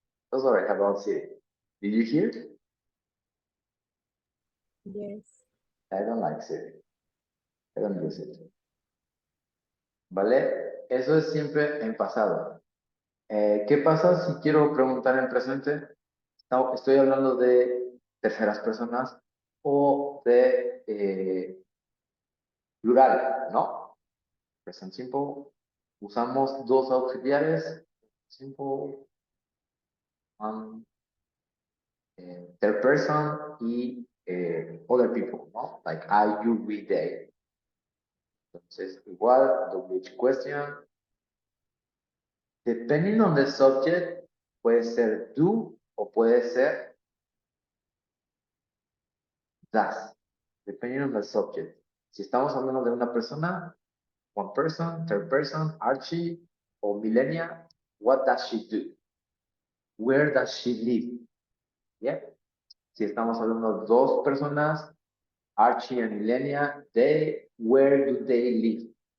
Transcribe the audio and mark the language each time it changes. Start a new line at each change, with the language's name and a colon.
English: That's all right about Siri. Did you hear? Yes. I don't like Siri. I don't use it.
Spanish: ¿vale? Eso es siempre en pasado. ¿Qué pasa si quiero preguntar en presente? No, estoy hablando de terceras personas o de plural, ¿no? Present simple. Usamos dos auxiliares. Simple.
English: Third person y other people, ¿no? Like I, you, we, they.
Spanish: Entonces, igual,
English: the which question. Depending on the subject,
Spanish: puede ser do o puede ser does.
English: Depending on the subject.
Spanish: Si estamos hablando de una persona,
English: one person, third person, Archie o Millennia, what does she do? Where does she live? Yeah.
Spanish: Si estamos hablando de dos personas,
English: Archie and Millennia, they, where do they live?